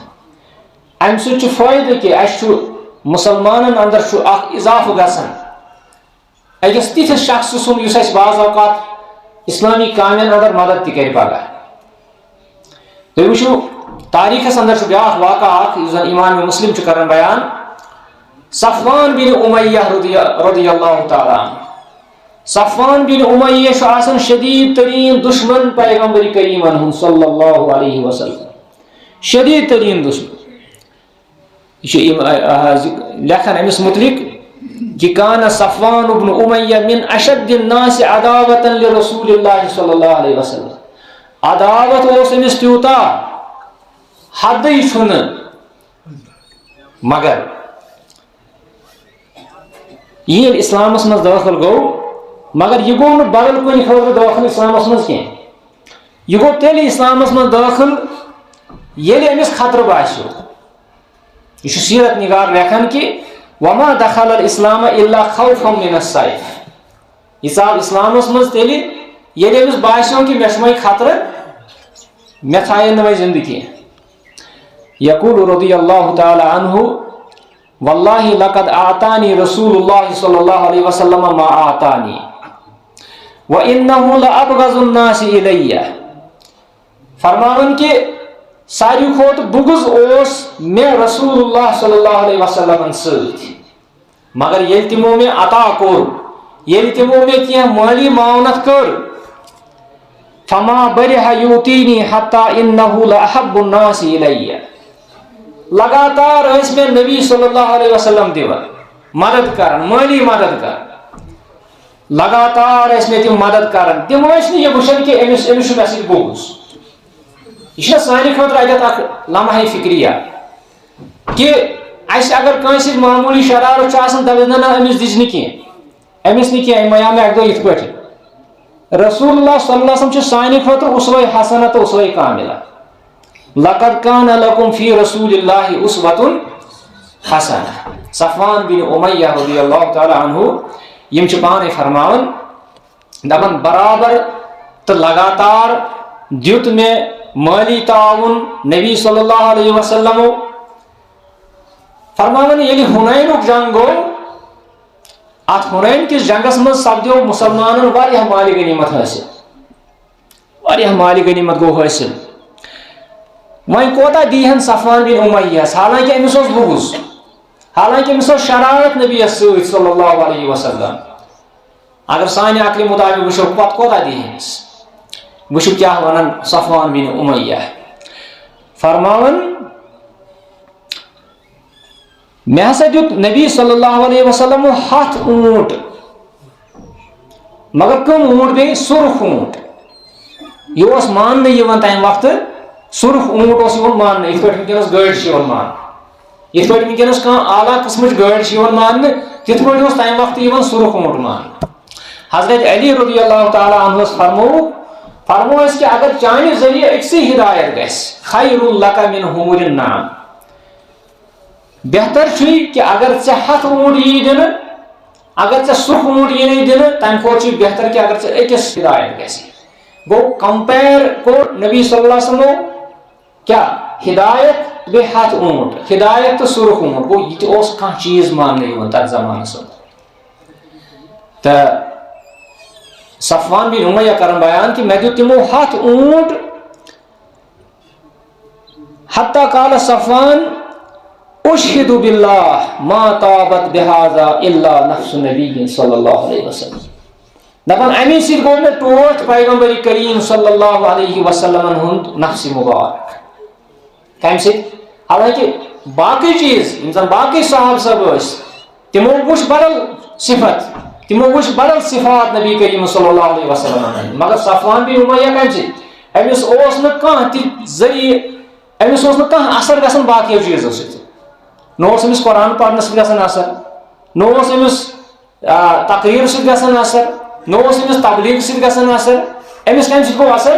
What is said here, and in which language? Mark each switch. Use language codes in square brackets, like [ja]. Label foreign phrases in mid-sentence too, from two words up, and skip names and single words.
[ks] اَمہِ سۭتۍ چھُ فٲیدٕ کہِ اَسہِ چھُ مُسلمانن اندر چھُ اکھ اضافہٕ گژھان أکِس تِتھِس شخصہٕ سُنٛد یُس اَسہِ بعض اوقات اسلامی کامٮ۪ن اندر مدد تہِ کرِ پگاہ. تُہۍ وٕچھِو تاریٖخس اندر چھُ بیاکھ واقعہ اکھ یُس زن امام مسلم چھُ کران بیان. صفوان بن امیہ رضی اللہ تعالیٰ عنہ. صفوان بن امیہ چھُ آسان شدیٖد تریٖن دشمن پیغمبر کریٖمن ہُنٛد صلی اللہ علیہ وسلم. شدیٖد تریٖن دشمن. یہ چھُ لیکھان أمِس متعلق کہ [ar] کان صفوان بن امیہ من اشد الناس عداوة لرسول اللہ صلی اللہ علیہ وسلم. [ks] عداوت اوس أمِس تیوٗتاہ حدٕے چھُنہٕ مگر ییٚلہِ اسلامس منٛز دٲخل گوٚو مگر یہِ گوٚو نہٕ بدل کُنہِ خٲطرٕ دٲخل اسلامس منٛز کینٛہہ. یہِ گوٚو تیٚلہِ اسلامس منٛز دٲخل ییٚلہِ أمِس خطرٕ باسیو. یہ چھُ سیرت نگار لیکھان کہ [ar] وما دخل الاسلام الا خوفا من السيف. [ks] یہ ژاو اسلامس منٛز تیٚلہِ ییٚلہِ أمِس باسیو کہ مےٚ چھُ وۄنۍ خطرٕ مےٚ تھاین نہٕ وۄنۍ زندٕ کینٛہہ. [ar] یقول رضی اللہ تعالی عنہ واللہ لقد اعطانی رسول اللہ صلی اللہ علیہ وسلم ما اعطانی وانه لابغض الناس الی. [ks] فرماون کہ ساروی کھۄتہٕ بغض اوس مےٚ رسول اللہ صلی اللہ علیہ وسلمن سۭتۍ مگر ییٚلہِ تِمو مےٚ عطا کوٚر ییٚلہِ تِمو مےٚ کینٛہہ مٲلی معاونت کٔر [ar] فما برح یوتینی حتی انه لاحب الناس الی. [ks] لگاتار ٲسۍ مےٚ نبی صلی اللہ علیہ وسلم دِوان مدد کران مٲلی مدد کران لگاتار ٲسۍ مےٚ تِم مدد کران. تِم ٲسۍ نہٕ یہِ وٕچھان کہِ أمِس چھُ مےٚ سۭتۍ بغض. یہ چھُ سانہِ خٲطرٕ اَتٮ۪تھ اکھ لمحہ فکریہ کہ اَسہِ اگر کٲنٛسہِ سۭتۍ معموٗلی شرارت چھُ آسان دپان نہ أمِس دِژ نہٕ کینٛہہ أمِس نہٕ کینٛہہ أمۍ وَنیٛاو مےٚ اَکہِ دۄہ یِتھ پٲٹھۍ. رسول اللہ صلی اللہ علیہ وسلم چھُ سانہِ خٲطرٕ اُسوہ حسنہ تہٕ اُسوہ کاملہ. [ar] لقد کان لکم فی رسول اللہ اسوۃ حسنہ. [ks] صفوان بن امیہ رضی اللہ تعالیٰ عنہ یِم چھِ پانے فرماوان دپان برابر تہٕ لگاتار دیُت مےٚ مٲلی تعاوُن نبی صلی اللہ علیہ وسلمو. فرماوان ییٚلہِ ہُنینُک جنگ گوٚو اتھ ہُنین کِس جنگس منٛز سپدیو مُسلمانن واریاہ مالہِ غنیمت حٲصِل واریاہ مالہِ غنیمت گوٚو حٲصِل. وۄنۍ کوتاہ دیٖہن صفوان بن امیہس حالانکہ أمِس اوس بغض حالانکہ أمِس اوس شرارت نبیَس سۭتۍ صلی اللہ علیہ وسلم. اگر سانہِ عقلہِ مطابق وٕچھو پتہٕ کوتاہ دی أمِس. وٕچھو کیٛاہ ونان صفوان بن امیہ. فرماوان مےٚ ہسا دیُت نبی صلی اللہ علیہ وسلم 100 اوٗنٹ مگر کٕم اوٗنٹ بیٚیہِ سُرخ اوٗنٹ. یہِ اوس ماننہٕ یِوان تمہِ وقتہٕ سُرخ اوٗنٹ اوس یِوان ماننہٕ یِتھ پٲٹھۍ وٕنکیٚنس گٲڑۍ چھِ یِوان ماننہٕ یِتھ پٲٹھۍ وٕنکیٚنس کانٛہہ اعلیٰ قٕسمٕچ گٲڑۍ چھِ یِوان ماننہٕ تِتھ پٲٹھۍ اوس تمہِ وقتہٕ یِوان سُرخ اوٗنٹ ماننہٕ. حضرت علی رضی اللہ تعالیٰ عنہس فرمووُکھ فرمو اس کہ اگر چانہ ذریعہ اکسی ہدایت گھس [ar] خیر لک من حمر النعم، [ks] بہتر چھ کہ اگر ژے 100 اونٹ یی دن، اگر ژے 100 اونٹ یی دن تمہ کھوتہ چھ بہتر کہ اگر ژے اکس ہدایت گژھی. گو کمپیر کو نبی صلی اللہ علیہ وسلم کیا ہدایت بے 100 اونٹ، ہدایت تو سرخ اونٹ. گو یہ کھانا چیز ماننے تر زمانس تو صفوان بن امیہ کرن بیان کہ میں دیت تمو 100 اونٹ. [ar] حتی قال صفوان اشہد باللہ ما طابت بہذا الا نفس نبی صلی اللہ علیہ وسلم. [ks] دپان امی سۭتۍ گوٚو مےٚ ٹوٹھ پیغمبر کریم صلی اللہ علیہ وسلم ہُنٛد نفس مبارک. کمہِ سۭتۍ؟ حالانکہ باقی چیز یِم زن باقی صحابہ صاحب ٲسۍ تمو وٕچھ بدل صفت، تمو وٕچھ بدل صفات نبی کریم صلی اللہ علیہ وسلم، مگر صفوان بن امیہ کمہِ سۭتۍ؟ أمِس اوس نہٕ کانٛہہ تہِ ذریعہ، أمِس اوس نہٕ کانٛہہ اثر گژھان باقیو چیزو سۭتۍ. نہ اوس أمِس قرآن پرنہٕ سۭتۍ گژھان اثر، نہ اوس أمِس تقریر سۭتۍ گژھان اثر، نہ اوس أمِس تبلیغ سۭتۍ گژھان اثر. أمِس کمہِ سۭتۍ گوٚو اثر؟